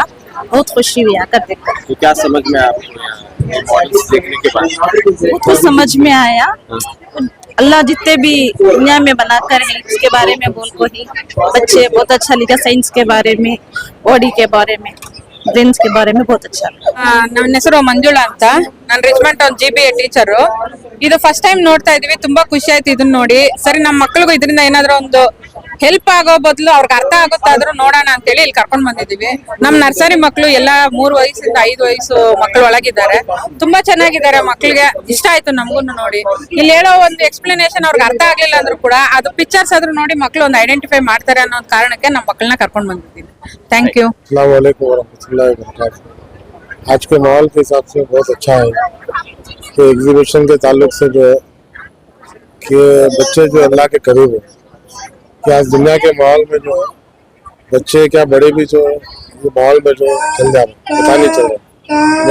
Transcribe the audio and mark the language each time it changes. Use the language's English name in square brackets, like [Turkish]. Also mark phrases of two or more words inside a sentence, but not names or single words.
[Hindi] बहुत खुशी हुई आकर देखकर. तो क्या समझ में आया आपको ये मॉडल्स देखने के बाद? बहुत कुछ समझ में आया. अल्लाह जितने भी दुनिया में बनाकर है उसके बारे में बोल को ही बच्चे बहुत अच्छा लिखा. साइंस के बारे में, बॉडी के बारे में, ಬ್ರೈನ್ಸ್ के बारे में बहुत अच्छा. [Kannada] ನನ್ನ ಹೆಸರು ಮಂಜುಳಾ ಅಂತ. ನಾನು ರಿಚ್ಮೆಂಟ್ ಒಂದು GBA ಟೀಚರು. ಇದು [English] first time [Kannada] ನೋಡ್ತಾ ಇದೀವಿ, ತುಂಬಾ ಖುಷಿ ಆಯ್ತು ಇದನ್ನ ನೋಡಿ. ಸರಿ, ನಮ್ಮ ಮಕ್ಕಳಿಗೂ ಇದರಿಂದ ಏನಾದ್ರು ಒಂದು ಹೆಲ್ಪ್ ಆಗೋ ಬದಲು ಅವ್ರಿಗೆ ಅರ್ಥ ಆಗುತ್ತಾದ್ರೂ ನೋಡೋಣ ಅಂತೇಳಿ ಇಲ್ಲಿ ಕರ್ಕೊಂಡ್ ಬಂದಿದೀವಿ. ನಮ್ ನರ್ಸರಿ ಮಕ್ಕಳು ಎಲ್ಲ 3 ವಯಸ್ಸಿಂದ 5 ವಯಸ್ಸು ಮಕ್ಕಳು ಒಳಗಿದ್ದಾರೆ. ತುಂಬಾ ಚೆನ್ನಾಗಿದ್ದಾರೆ, ಮಕ್ಕಳಿಗೆ ಇಷ್ಟ ಆಯ್ತು ನಮಗೂ ನೋಡಿ. ಇಲ್ಲಿ ಹೇಳೋ ಒಂದು ಎಕ್ಸ್ಪ್ಲನೇಷನ್ ಅವ್ರಿಗೆ ಅರ್ಥ ಆಗ್ಲಿಲ್ಲ ಅಂದ್ರೂ ಕೂಡ ಅದು ಪಿಕ್ಚರ್ಸ್ ಆದ್ರೂ ನೋಡಿ ಮಕ್ಕಳು ಒಂದು ಐಡೆಂಟಿಫೈ ಮಾಡ್ತಾರೆ ಅನ್ನೋ ಕಾರಣಕ್ಕೆ ನಮ್ಮ ಮಕ್ಕಳನ್ನ ಕರ್ಕೊಂಡ್ ಬಂದಿದ್ದೀವಿ. [English] thank you. [Arabic] السلام عليكم ورحمة الله وبركاته. [Hindi] आज के माहौल के हिसाब से बहुत अच्छा है कि एग्जीबिशन के ताल्लुक से जो है कि बच्चे जो अल्लाह के करीब है, कि आज दुनिया के माहौल में जो है बच्चे क्या बड़े भी जो है ये माहौल में जो चल जा रहे हैं, पता नहीं चल रहा.